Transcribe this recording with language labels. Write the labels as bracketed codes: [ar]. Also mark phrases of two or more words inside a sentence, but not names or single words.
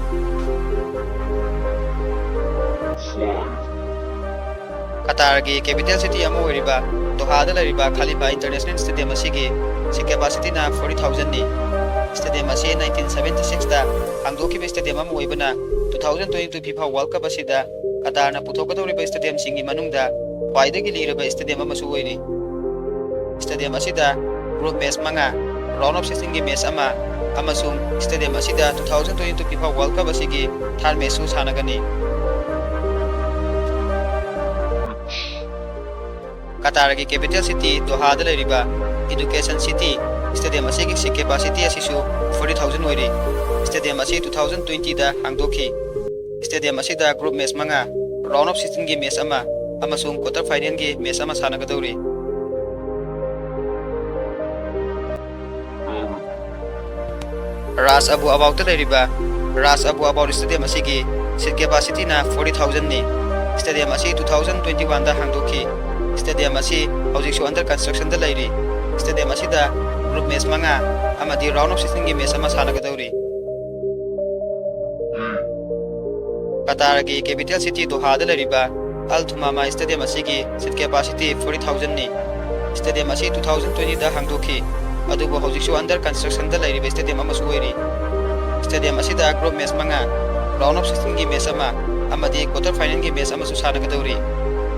[mni] Qatar gi [en] capital city [mni] amu oiriba Doha da lairiba Khalifa International Stadium asigi [en] seat capacity [mni] na 40,000 ni stadium asi 1976 da hangdokhiba stadium amu oibana 2022 FIFA World Cup asida Qatar na puthokadoriba stadium singi manungda khwaidagi liraba stadium amasu oiri stadium asida [en] group match [mni] manga [en] round of 16 [mni] gi match ama amasung stadium asida 2022 FIFA World Cup asigi [en] third match [mni] su sanagani Qatar gi [en] capital city [mni] Doha da lairiba Education City stadium asigi [en] seat capacity [mni] asisu 40,000 oiri stadium asi 2020 da hangdokhi stadium asida [en] group match [mni] manga [en] round of 16 [mni] gi match ama amasung [en] quarter final [mni] gi match ama sanagadori Ras Abu Abaw da lairiba Ras Abu Abaw stadium asigi [en] seat capacity [mni] na 40,000 ni stadium asi 2021 da hangdokhi stadium asi hojiksu [en] under construction [mni] da lairi stadium asida [en] group match [mni] manga amadi [en] round of 16 [mni] gi match ama sanagadori Qatar gi [en] capital city [mni] Doha da lairiba Al Thumama stadium asigi [en] seat capacity [mni] 40,000 ni stadium asi 2020 da hangdokhi adugo hojiksu [en] under construction [mni] da lairiba stadium amasu oiri stadium asida [en] group match [mni] manga [en] round of 16 [mni] gi match ama amadi [en] quarter final [mni] gi match ama su sanagadori